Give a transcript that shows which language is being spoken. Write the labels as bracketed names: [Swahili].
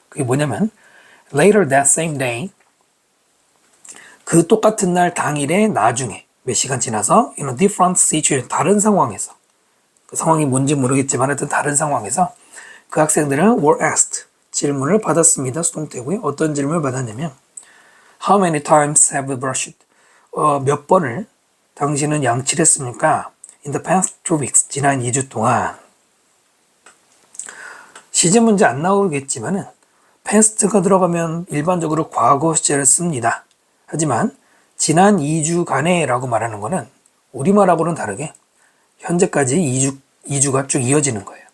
[Korean] 그게 뭐냐면 [English] later that same day [Korean] 그 똑같은 날 당일에 나중에 몇 시간 지나서 [English] in a different situation [Korean] 다른 상황에서 그 상황이 뭔지 모르겠지만 하여튼 다른 상황에서 그 학생들은 [English] were asked [Korean] 질문을 받았습니다. 수동태고요. [English] 어떤 질문을 받았냐면 How many times have you brushed? [Korean] 몇 번을 당신은 양치를 했습니까? [English] In the past 2 weeks [Korean] 지난 2주 동안 시제 문제 안 나오겠지만은 past가 들어가면 일반적으로 과거 시제를 씁니다. 하지만 지난 2주간에 라고 말하는 거는 우리말하고는 다르게 현재까지 2주가 쭉 이어지는 거예요.